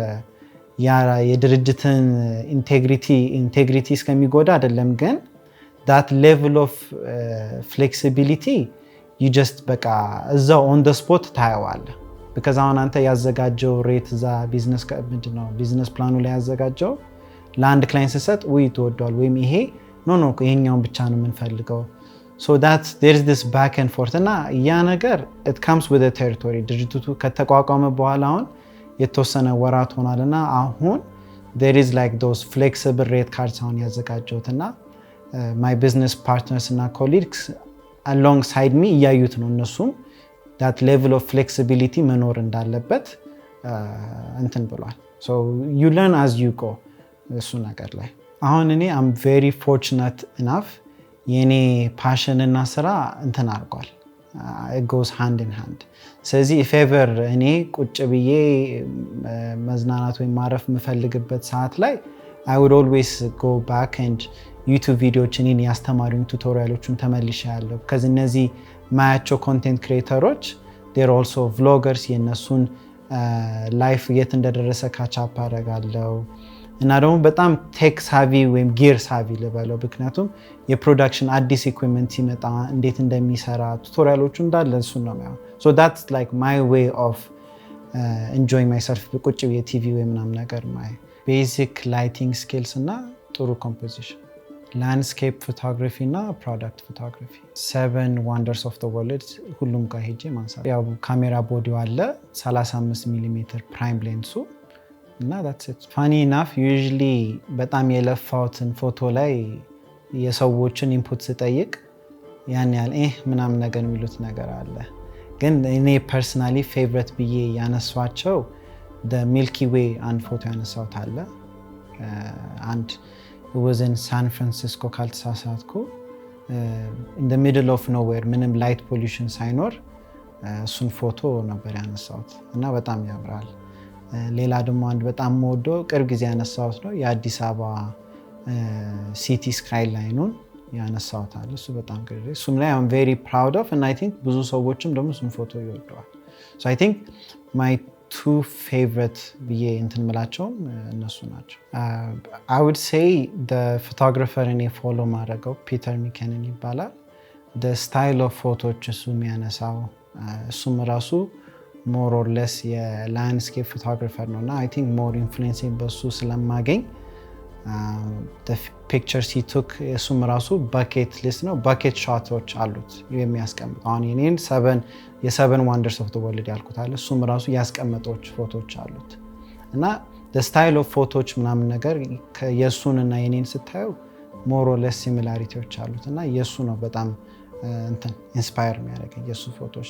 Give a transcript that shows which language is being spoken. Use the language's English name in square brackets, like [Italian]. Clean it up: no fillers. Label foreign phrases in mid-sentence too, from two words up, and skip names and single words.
[Amharic] የድርጅትን ኢንቴግሪቲ እስከሚጎዳ አይደለም ግን [English] that level of flexibility you just [Amharic] በቃ እዛው [English] on the spot [Amharic] ታየዋለህ because አሁን አንተ ያዘጋጀው ሬት እዛ ቢዝነስ ፕላኑ ላይ ያዘጋጀው ለአንድ ክላይንት ሰጥ ወይ ተወዷል ወይም ይሄ ኖ ይሄኛውን ብቻ ነው የምንፈልገው [English] so that there is this back and forth [Amharic] እና ያ ነገር [English] it comes with the territory [Amharic] ድርጅቱ ከተቋቋመ በኋላ አሁን የተወሰነ ወራት ሆናልና አሁን [English] there is like those flexible rate cards [Amharic] አሁን ያዘጋጀውትና [English] my business partners እና colleagues alongside me [Amharic] እያዩት ነው እነሱም [English] that level of flexibility [Amharic] መኖር እንዳለበት እንትን ብሏል [English] so you learn as you go [Amharic] እሱ ነገር ላይ አሁን እኔ [English] I'm very fortunate enough [Amharic] የኔ ፓሽን እና ስራ እንትን አርጓል [English] it goes hand in hand ስለዚህ if ever [Amharic] እኔ ቁጭ ብዬ መዝናናት ወይ ማረፍ መፈልግበት ሰዓት ላይ [English] I would always go back and [Amharic] YouTube ቪዲዮዎችን እኔ ያስተማሩኝ ቱቶሪያሎችን ተመልሼያለሁ because እነዚህ ማያቸው [English] content creators they're also vloggers [Amharic] የነሱን ላይፍ የት እንደደረሰ ካቻፕ አደርጋለሁ እና ደግሞ በጣም [English] tech savvy [Amharic] ወይም [English] gear savvy [Amharic] ልበለው ምክንያቱም የፕሮዳክሽን አዲስ ኢኩዊፕመንት ሲመጣ እንዴት እንደሚሰራ ቱቶሪያሎቹ እንዳለ እሱ ነው ማለት [English] so that's like my way of enjoying myself [Amharic] ቁጭ ብዬ ቲቪ ወይ ምናምን ነገር [English] my basic lighting skills [Amharic] እና ጥሩ [English] composition landscape photography [Amharic] እና [English] product photography 7 wonders of the world [Amharic] ሁሉም ጋር ሄጄ ማንሳት ያው ካሜራ ቦዲው አለ 35 ሚሜ ፕራይም ሌንሱ እና [English] that's it funny enough [Amharic] usually በጣም የለፋውትን ፎቶ ላይ የሰዎችን ኢንፑት ስጠይቅ ያን ያህል ምናምን ነገር የሚሉት ነገር አለ ግን እኔ [English] personally favorite [Amharic] ብዬ ያነሷቸው [English] the milky way [Amharic] አንድ ፎቶ ያነሳውት አለ [English] and it was in San Francisco [Amharic] ካልተሳሳትኩ [English] in the middle of nowhere [Amharic] ምንም [English] light pollution [Amharic] ሳይኖር እሱን ፎቶ ነበር ያነሳውት እና በጣም ያምራል ሌላ ደግሞ አንድ በጣም ሞዶ ቅርብ ጊዜ ያነሳውት ነው የአዲስ አበባ [English] city skyline [Amharic] ያነሳውት አለ እሱ በጣም ግሬ እሱም ላይ [English] I'm very proud of and I think [Amharic] ብዙ ሰዎችም ደግሞ እሱን ፎቶ ይወደዋል [English] so I think my two favorite [Amharic] ብዬ እንትን መላቸው እነሱ ናቸው [English] I would say the photographer [Amharic] እኔ follow ማድረገው ፒተር ሚከንን ይባላል [English] the style of photos [Amharic] እሱ የሚያነሳው እሱም ራሱ [English] more or less [Amharic] የ [English] landscape photographer [Amharic] ነውና [English] I think more influence [Amharic] በሱ ስለማገኝ [English] the pictures he took [Amharic] እሱም ራሱ [English] bucket list [Amharic] ነው [English] bucket shots [Amharic] አሉት የሚያስቀምጥ አሁን የኔን [English] 7 wonders of the world [Amharic] ያልኩት አለ እሱም ራሱ ያስቀመጦች ፎቶዎች አሉት እና [English] the style of photos [Amharic] ምናምን ነገር የሱንና የኔን ስታዩ [English] more or less similarities [Amharic] አሉት እና የሱ ነው በጣም እንትን ኢንስፓየር የሚያደርገኝ የሱ ፎቶዎች